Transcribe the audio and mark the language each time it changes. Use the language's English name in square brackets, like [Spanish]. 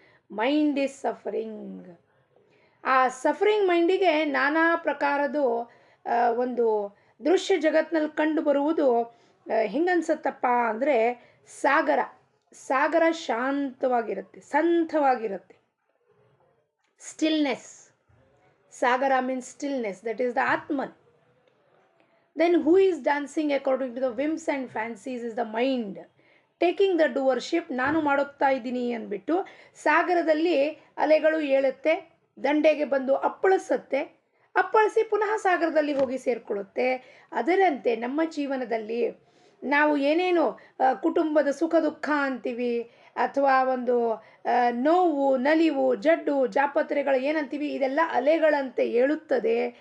[English] Mind is suffering. [Kannada] ಆ suffering ಮೈಂಡಿಗೆ ನಾನಾ ಪ್ರಕಾರದ ಒಂದು ದೃಶ್ಯ ಜಗತ್ತಿನಲ್ಲಿ ಕಂಡು ಬರುವುದು ಹೆಂಗನ್ಸತ್ತಪ್ಪ ಅಂದರೆ ಸಾಗರ ಶಾಂತವಾಗಿರುತ್ತೆ, ಸಂತವಾಗಿರುತ್ತೆ. [English] Stillness. Sagara means stillness, that is the Atman. Then who is dancing according to the whims and fancies is the mind. Taking the doership, [Kannada] ನಾನು ಮಾಡುತ್ತಾ ಇದ್ದೀನಿ ಅಂದ್ಬಿಟ್ಟು ಸಾಗರದಲ್ಲಿ ಅಲೆಗಳು ಏಳುತ್ತೆ, ದಂಡೆಗೆ ಬಂದು ಅಪ್ಪಳಿಸಿ ಪುನಃ ಸಾಗರದಲ್ಲಿ ಹೋಗಿ ಸೇರಿಕೊಳ್ಳುತ್ತೆ. ಅದರಂತೆ ನಮ್ಮ ಜೀವನದಲ್ಲಿ ನಾವು ಏನೇನು ಕುಟುಂಬದ ಸುಖ ದುಃಖ ಅಂತೀವಿ, ಅಥವಾ ಒಂದು ನೋವು ನಲಿವು ಜಡ್ಡು ಜಾಪತ್ರೆಗಳು ಏನಂತೀವಿ, ಇದೆಲ್ಲ ಅಲೆಗಳಂತೆ ಏಳುತ್ತದೆ.